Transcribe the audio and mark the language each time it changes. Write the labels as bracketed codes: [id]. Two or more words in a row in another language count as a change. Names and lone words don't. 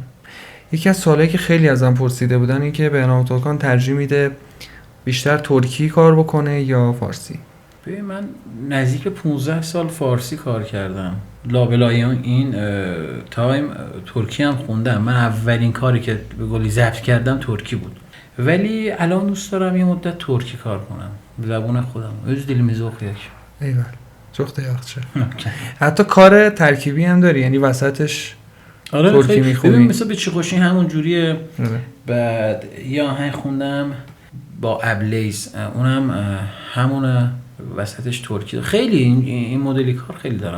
[fa] یکی از سوالایی که خیلی ازم پرسیده بودن این که بهنام ترکان ترجیح میده بیشتر ترکی کار بکنه یا فارسی؟ ببین من نزدیک 15 سال فارسی کار کردم، لابلای این تایم ترکی هم خوندم. من اولین کاری که به قولی ضبط کردم ترکی بود، ولی الان دوست دارم یه مدت ترکی کار کنم، زبون خودم. [az] öz dilimiz okuyak. ایول çok yaxşı. [fa] حتی کار ترکیبی هم داری، یعنی وسطش ترکی میخونی؟ ببین مثلا به چی خوشی همون جوریه. بعد یا آهنگ خوندم با ابلیز، اونم همون وسطش ترکی. خیلی این مدلی کار خیلی دارم.